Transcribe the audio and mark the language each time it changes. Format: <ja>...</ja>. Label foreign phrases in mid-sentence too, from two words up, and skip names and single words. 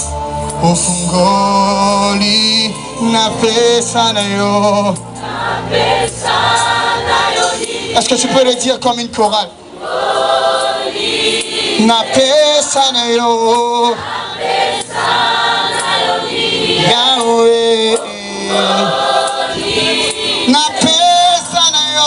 <ln>Ofungoli na pesa na yo.</ln> <fr>Est-ce que tu peux le dire comme une chorale?</fr> <ln>Na pesa na yo. Yahweh. Na pesa na yo.</ln>